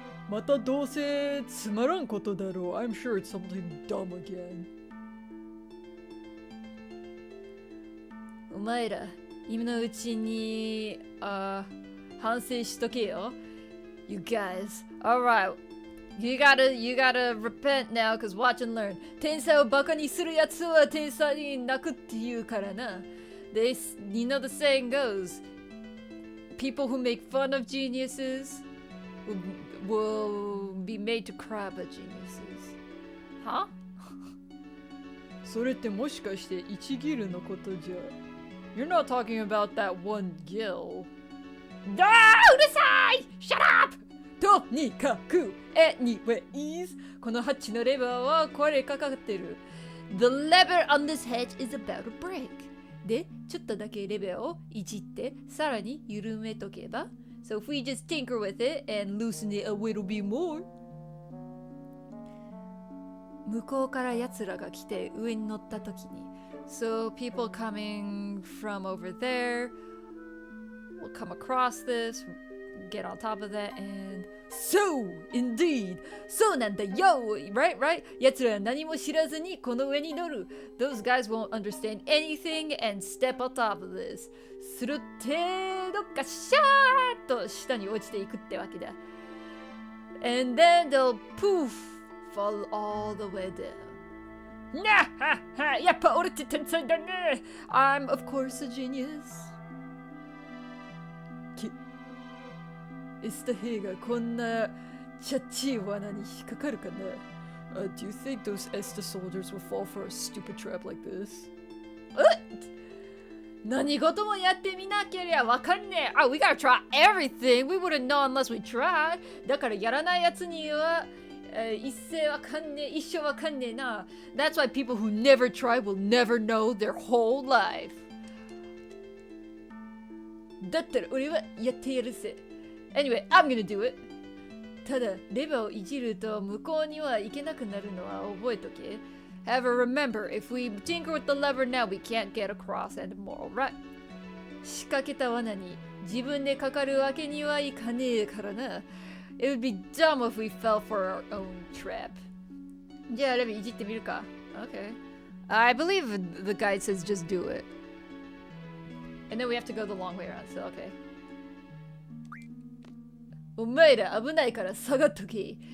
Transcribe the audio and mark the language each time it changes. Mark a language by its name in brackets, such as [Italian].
[Japanese] またどうせつまらんことだろう. [English] I'm sure it's something dumb again. [Japanese] お前ら今のうちに反省しとけよ. [English] You guys, alright. You gotta repent now, cause watch and learn. [Japanese] 天才をバカにするやつは天才に泣くって言うからな. [English] You know the saying goes, people who make fun of geniuses will be made to cry about geniuses. Huh? [Japanese] それってもしかして1ギルのことじゃ. [English] You're not talking about that one gill. Ah, Udasai! Shut up! [Japanese] とにかく [English] anyways [Japanese] このハッチのレバーはこれかかってる. [English] The lever on this hatch is about to break. [Japanese] で、ちょっとだけレバーをいじってさらに緩めとけば. [English] So if we just tinker with it and loosen it a little bit more. [Japanese] 向こうから奴らが来て上に乗った時に. [English] So people coming from over there will come across this, get on top of that, and so indeed, [Japanese] そうなんだよ, [English] right? [Japanese] 奴らは何も知らずにこの上に乗る. [English] Those guys won't understand anything and step on top of this. [Japanese] するってどっかシャーッと下に落ちていくってわけだ. [English] And then they'll poof, fall all the way down. [Japanese] Nah, ha, ha, やっぱ俺って天才だね. [English] I'm of course a genius. [Japanese] エスタ兵がこんなチャッチー罠に引っかかるかな? [English] Do you think those Esta soldiers will fall for a stupid trap like this? [Japanese] 何事もやってみなけりゃわかんねえ. [English] Oh, we gotta try everything. We wouldn't know unless we tried. [Japanese] だからやらないやつには一世わかんねえ、一生わかんねえな. [English] That's why people who never try will never know their whole life. [Japanese] だったら俺はやってやるぜ. [English] Anyway, I'm gonna do it. [Japanese] ただ、レバーをいじると向こうには行けなくなるのは覚えとけ. [English] However, remember, if we tinker with the lever now, we can't get across anymore, right? [Japanese] 仕掛けた罠に自分でかかるわけにはいかねえからな. [English] It would be dumb if we fell for our own trap. [Japanese] じゃあレバーいじってみるか. [English] Okay. I believe the guide says just do it. And then we have to go the long way around, so okay. [Japanese] お前ら危ないから下がっとけ.